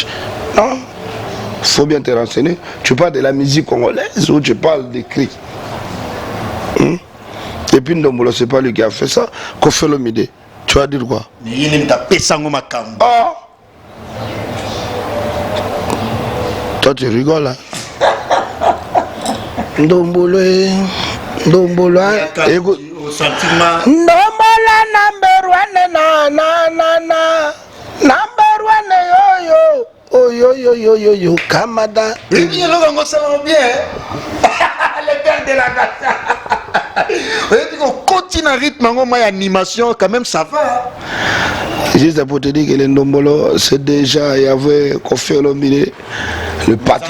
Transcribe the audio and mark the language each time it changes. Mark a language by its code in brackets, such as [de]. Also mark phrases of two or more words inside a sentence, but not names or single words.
[fr] Non, il faut bien te renseigner. Tu parles de la musique congolaise ou tu parles des cris? Et puis Ndombolo, c'est pas lui qui a fait ça. Kofi Olomide, tu vas dire quoi? Ah! Toi tu rigoles hein? Ndombolo, Ndombolo, écoute. [en] Ndombolo number one, number one, oh yo, Kamada. [fr] Les pères de la nation. On continue à rythme, en animation, quand même ça va. Juste pour te dire que les Ndombolo, c'est déjà, il y avait Kofi Olomide, le patron.